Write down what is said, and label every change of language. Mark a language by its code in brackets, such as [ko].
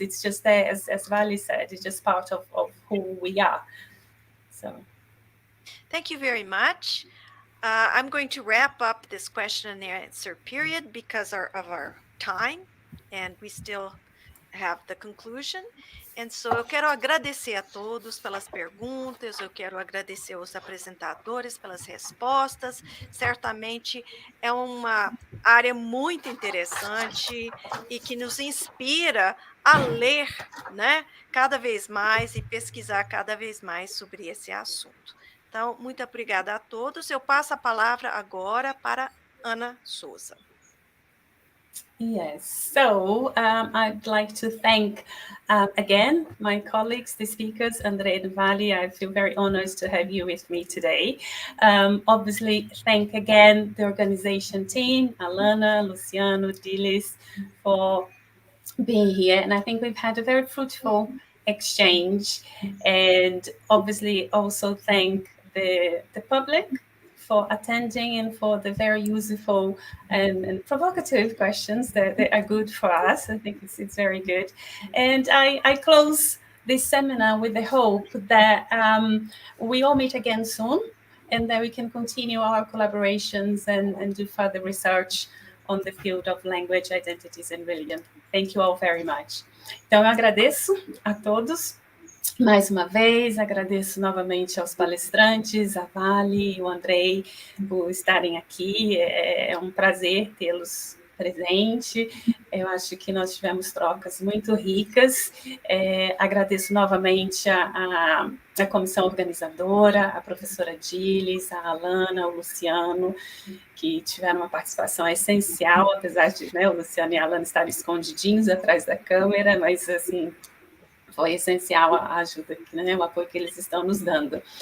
[en] It's just there, as Vally said, it's just part of who we are. So. Thank you very much. I'm going to wrap up this question and answer period because of our time, and we still have the conclusion. And so [pt] eu quero agradecer a todos pelas perguntas, eu quero agradecer aos apresentadores pelas respostas. Certamente é uma área muito interessante e que nos inspira a ler, né, cada vez mais e pesquisar cada vez mais sobre esse assunto. Então, muito obrigada a todos. Eu passo a palavra agora para Ana Souza. [en] Yes, so I'd like to thank again my colleagues, the speakers, Andrei and Vally. I feel very honored to have you with me today. Obviously, thank again the organization team, Alana, Luciano, Dilis, for being here. And I think we've had a very fruitful exchange. And obviously also thank the public for attending and for the very useful and provocative questions that are good for us. I think it's very good. And I close this seminar with the hope that we all meet again soon and that we can continue our collaborations and do further research on the field of language, identities and religion. Thank you all very much. [pt] Então, eu agradeço a todos. Mais uma vez, agradeço novamente aos palestrantes, a Vally e o Andrei, por estarem aqui. É um prazer tê-los presente. Eu acho que nós tivemos trocas muito ricas. Agradeço novamente a comissão organizadora, a professora Dilis, a Alana, o Luciano, que tiveram uma participação essencial, apesar de o Luciano e a Alana estarem escondidinhos atrás da câmera, mas, assim, foi essencial a ajuda, o apoio que eles estão nos dando.